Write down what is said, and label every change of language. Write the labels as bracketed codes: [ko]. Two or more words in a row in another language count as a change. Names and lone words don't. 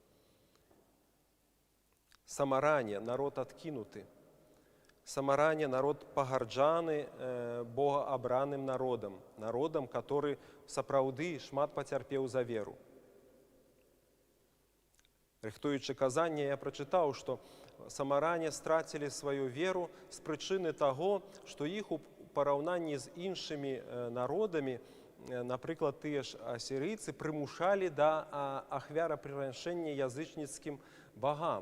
[be] Самаране – народ адкінуты. Самаране – народ пагарджаны богаабраным народам, народам, который сапраўды шмат пацярпеў за веру. [uk] Рихтуючи казання, я прочитав, що самаряни стратили свою віру з причини того, що їх у порівнянні з іншими народами, наприклад, ті ж асирійці, примушали до ахвяраприношення язичницьким богам.